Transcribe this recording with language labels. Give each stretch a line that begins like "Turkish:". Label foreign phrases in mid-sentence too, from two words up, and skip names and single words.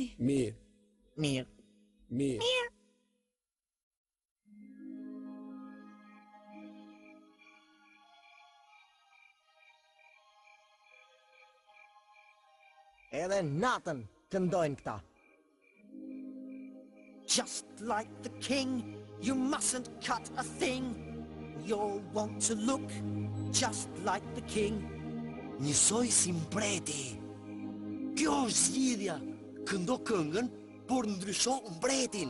Albanian: Mirë. Mirë. Edhe natën këndojnë këta.
English: Just like the king, you mustn't cut a thing. You'll want to look just like the king.
Albanian: Njësoj si mbreti. Kjo është zgjidhja. Këndo këngën, por ndrysho mbretin.